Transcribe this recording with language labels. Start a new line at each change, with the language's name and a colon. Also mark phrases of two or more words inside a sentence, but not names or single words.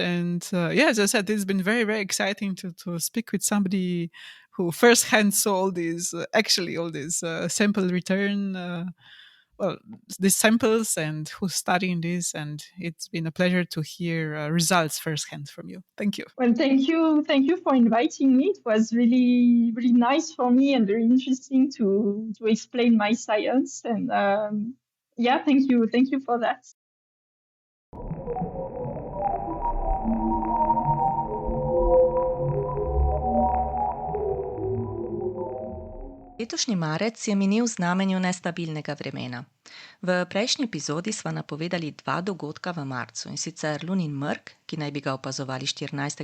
English: And yeah, as I said, it's been very, very exciting to speak with somebody who firsthand saw all these sample return, these samples, and who's studying this. And it's been a pleasure to hear results firsthand from you. Thank you. Well, thank you for inviting me. It was really, really nice for me and very interesting to explain my science. And yeah, thank you for that.
Slovenian: Letošnji marec je minil v znamenju nestabilnega vremena. V prejšnji epizodi sva napovedali 2 dogodka v marcu, in sicer lunin mrk, ki naj bi ga opazovali 14.